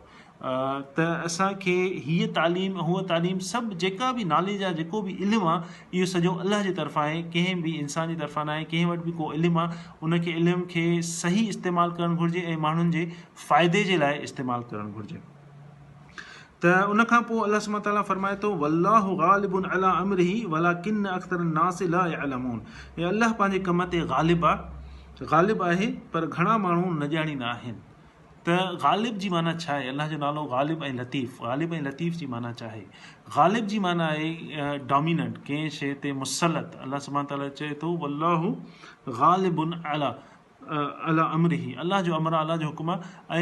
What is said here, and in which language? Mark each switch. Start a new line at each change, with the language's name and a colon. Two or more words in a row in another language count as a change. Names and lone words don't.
Sindhi: त असांखे हीअ तालीम, हूअ तालीम, सभु जेका बि नॉलेज आहे, जेको बि इल्मु आहे, इहो सॼो अलाह जे तरफ़ां आहे, कंहिं बि इंसान जी तरफ़ां न आहे. कंहिं वटि बि को इल्मु आहे उनखे इल्म खे सही इस्तेमालु करणु घुरिजे ऐं माण्हुनि जे फ़ाइदे जे लाइ इस्तेमालु करणु घुरिजे. त उनखां पोइ अल्लाह
Arabic: سبحانه تعالى
Sindhi: फरमाए थो
Arabic: والله غالب على أمره ولكن أكثر الناس لا يعلمون.
Sindhi: हे अल्लाह पंहिंजे कम ते गालिब आहे, गालिब आहे, पर घणा माण्हू न ॼाणींदा आहिनि. त गालिब जी माना छा आहे? अल्लाह जो नालो गालिब ऐं लतीफ़. गालिब ऐं लतीफ़ जी माना छा आहे? गालिब जी माना आहे डोमिनेंट, कंहिं शइ ते मुसलत. अल्लाह
Arabic: سبحانه تعالى
Sindhi: चए थो
Arabic: والله غالب على أمره,
Sindhi: अल्लाह जो अमर आहे, अल्लाह जो हुकुम आहे.